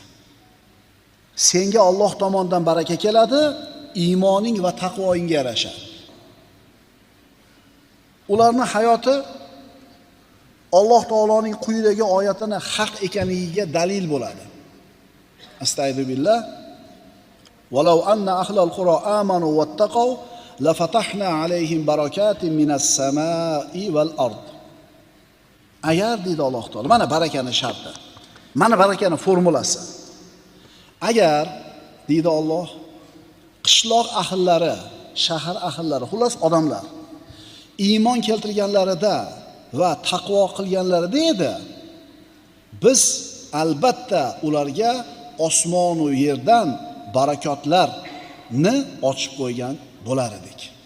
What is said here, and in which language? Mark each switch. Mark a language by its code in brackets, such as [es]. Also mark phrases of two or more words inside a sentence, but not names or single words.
[uz] Senga Alloh tomonidan baraka keladi, iymoning va taqvoingga yarasha. Ularning hayoti Alloh taoloning quyidagi oyatini haq ekanligiga dalil bo'ladi. Astagfirullah. [ar] ولو أن أهل القرى آمنوا واتقوا لفتحنا عليهم بركات من السماء والأرض. [uz] Agar deydi Alloh taolo, mana barakani sharti. Mana barakani formulasi. Agar deydi Alloh, qishloq ahllari, shahar ahllari, xullas odamlar iymon keltirganlarida va taqvo qilganlarida edi, biz albatta ularga osmon va yerdan barakotlarni ochib qo'ygan bo'lar edik.